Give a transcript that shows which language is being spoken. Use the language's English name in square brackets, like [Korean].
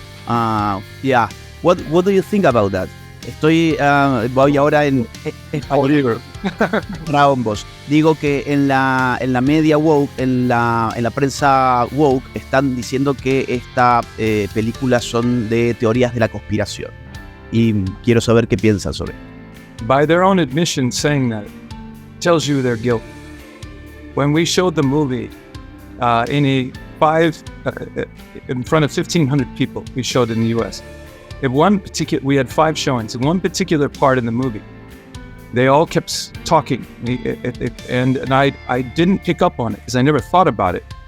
[English] Yeah, what do you think about that? [Spanish] Voy ahora en español para ambos. Digo que en la media woke, en la prensa woke, están diciendo que esta películas son de teorías de la conspiración. Y quiero saber qué piensan sobre eso. [English] By their own admission, saying that tells you their guilt. When we showed the movie in front of 1,500 people, we showed it in the U.S. We had 5 showings. In one particular part in the movie, they all kept talking, and I didn't pick up on it because I never thought about it.